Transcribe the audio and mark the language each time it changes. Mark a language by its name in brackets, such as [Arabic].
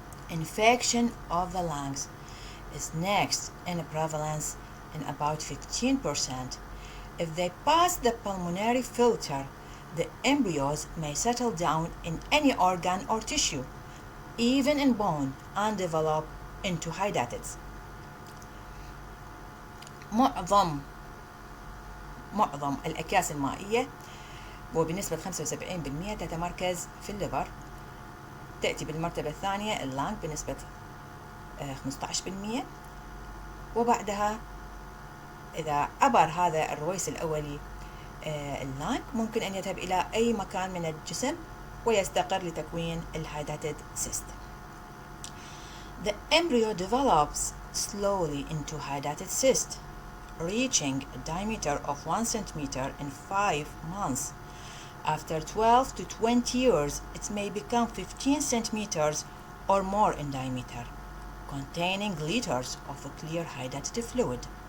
[English] Infection of the lungs is next in prevalence in about 15%. If they pass the pulmonary filter, the embryos may settle down in any organ or tissue, even in bone, and develop into hydatids. [Arabic] معظم الأكياس المائية وبنسبة 75% تتمركز في الليفر. تأتي بالمرتبة الثانية اللانج بنسبة 15%، وبعدها إذا عبر هذا الرويس الأولي اللانج ممكن أن يذهب إلى أي مكان من الجسم ويستقر لتكوين الهايداتد سيست. [English] The embryo develops slowly into hydatid cyst, reaching a diameter of 1 centimeter in 5 months. After 12 to 20 years, it may become 15 centimeters or more in diameter, containing liters of a clear hydatid fluid.